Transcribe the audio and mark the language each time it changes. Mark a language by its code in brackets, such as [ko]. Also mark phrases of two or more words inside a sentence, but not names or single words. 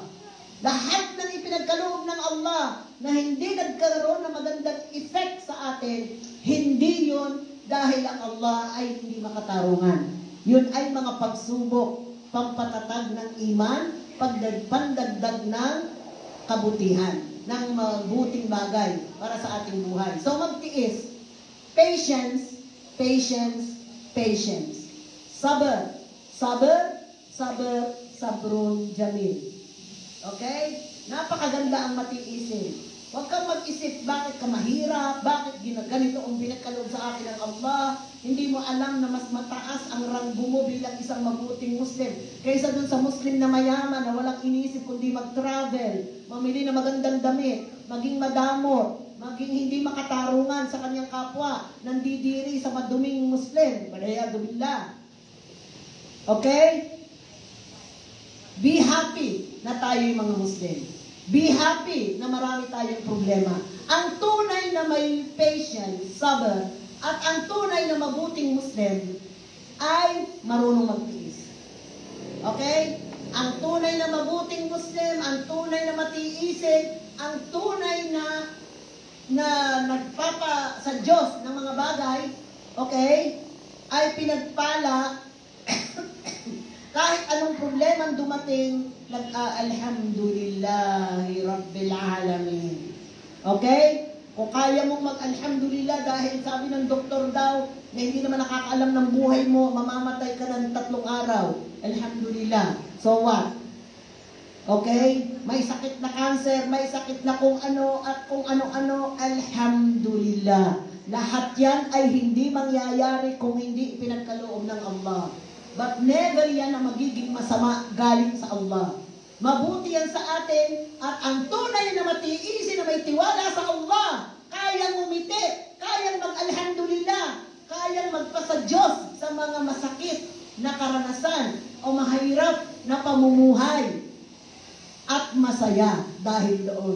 [tl] Lahat ng ipinagkaloob ng Allah na hindi nagkaroon ng magandang effect sa atin, hindi yun dahil ang Allah ay hindi makatarungan. Yun ay mga pagsubok, pampatatag ng iman, pandagdag ng kabutihan, ng mabuting bagay para sa ating buhay. So magtiis. [en] Patience, patience, patience. [ar] صبر، صبر، صبر جميل. [tl] Okay? Napakaganda ang matiisin. Huwag kang mag-isip, bakit ka mahirap, bakit ganito ang pinagkaloob sa akin ng Allah. Hindi mo alam na mas mataas ang ranggo mo bilang isang mabuting Muslim kaysa dun sa Muslim na mayaman na walang inisip kundi mag-travel, mamili na magandang damit, maging madamot, maging hindi makatarungan sa kanyang kapwa, nandidiri sa maduming Muslim. [ar] والعياذ بالله. [tl] Okay? [en] Be happy [tl] na tayo yung mga Muslim. [en] Be happy [tl] na marami tayong problema. Ang tunay na may patience, sabr, at ang tunay na mabuting Muslim ay marunong magtiis. Okay? Ang tunay na mabuting Muslim, ang tunay na matiisin, ang tunay na nagpapa sa Diyos ng mga bagay, okay, ay pinagpala kahit anong problema dumating, [ar] الحمد لله رب العالمين. [tl] Okay? Kung kaya mong mag-alhamdulillah dahil sabi ng doktor daw na hindi naman nakakaalam ng buhay mo, mamamatay ka ng 3 araw. Alhamdulillah. [en] So what? [tl] Okay? May sakit na cancer, may sakit na kung ano at kung ano-ano, alhamdulillah. Lahat yan ay hindi mangyayari kung hindi pinagkaloob ng Allah. But never yan na magiging masama galing sa Allah. Mabuti yan sa atin at ang tunay na matiisin na may tiwala sa Allah, kayang umiti, kayang mag-alhamdulillah, kayang magpasa Diyos sa mga masakit na karanasan o mahirap na pamumuhay at masaya dahil doon.